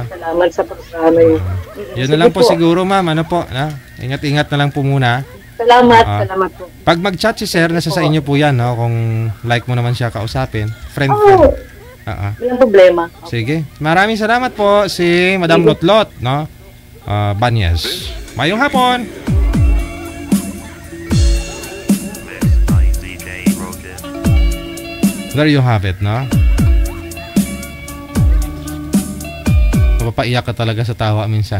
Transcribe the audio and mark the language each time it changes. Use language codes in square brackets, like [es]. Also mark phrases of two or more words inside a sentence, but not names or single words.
[tl] Salamat sa programa yun. Yun na lang po siguro, ma'am. Ingat-ingat na lang po muna. Salamat po. Pag mag-chat si Sir, nasa sa inyo po yan, no? Kung like mo naman siya kausapin. Friend. Walang problema. Sige. Maraming salamat po si Madam Lotlot, no? [ceb] Banyas. Mayong hapon. [en] There you have it, no? [tl] Mapapaiyak ka talaga sa tawa minsan.